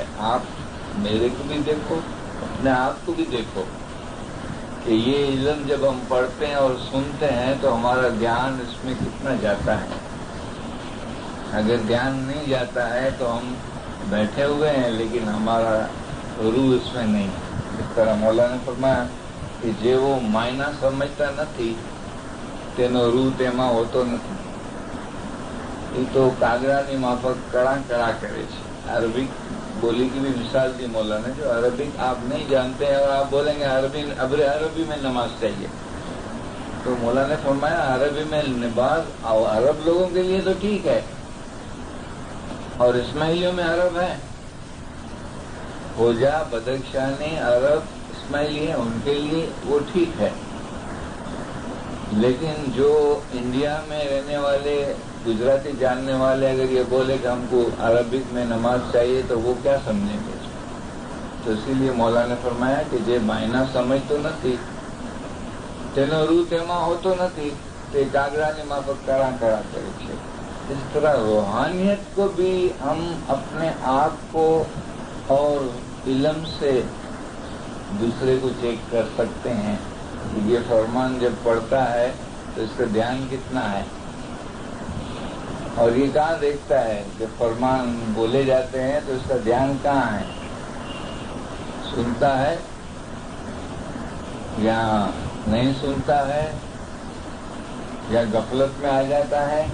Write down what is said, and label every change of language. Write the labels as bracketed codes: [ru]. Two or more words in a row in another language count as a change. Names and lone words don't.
[ur] آپ میرے کو بھی دیکھو، اپنے آپ کو بھی دیکھو کہ یہ علم جب ہم پڑھتے ہیں اور سنتے ہیں تو ہمارا دھیان اس میں کتنا جاتا ہے۔ اگر دھیان نہیں جاتا ہے تو ہم بیٹھے ہوئے ہیں لیکن ہمارا روح اس میں نہیں۔ اس طرح مولانا نے فرمایا کہ [gu] જે એ માયના સમજતો નથી તેનો રૂહ તેમાં હોતો નથી، [ur] یہ تو [gu] કાગડાની માફક કળા કળા કરે છે۔ [ur] عربک بولی کی بھی مثال دی مولانا نے، جو عربک آپ نہیں جانتے ہیں اور آپ بولیں گے عربی میں نماز چاہیے، تو مولانا نے فرمایا عربی میں نماز عرب لوگوں کے لیے تو ٹھیک ہے، اور اسماعیلیوں میں عرب ہے، ہوجا بدخشانی عرب اسماعیلی ہیں، ان کے لیے وہ ٹھیک ہے، لیکن جو انڈیا میں رہنے والے گجراتی جاننے والے اگر یہ بولے کہ ہم کو عربک میں نماز چاہیے تو وہ کیا سمجھیں گے؟ تو اسی لیے مولانا نے فرمایا کہ [gu] જે માયના સમજતો નથી તેનો રૂ તેમાં હોતો નથી તે કાગડાની માફક કળા કળા કરે છે۔ [ur] اس طرح روحانیت کو بھی ہم اپنے آپ کو اور علم سے دوسرے کو چیک کر سکتے ہیں کہ یہ فرمان جب پڑھتا ہے تو اس کا دھیان کتنا ہے، اور یہ کہاں دیکھتا ہے جب فرمان بولے جاتے ہیں تو اس کا دھیان کہاں ہے، سنتا ہے یا نہیں سنتا ہے یا غفلت میں آ جاتا ہے۔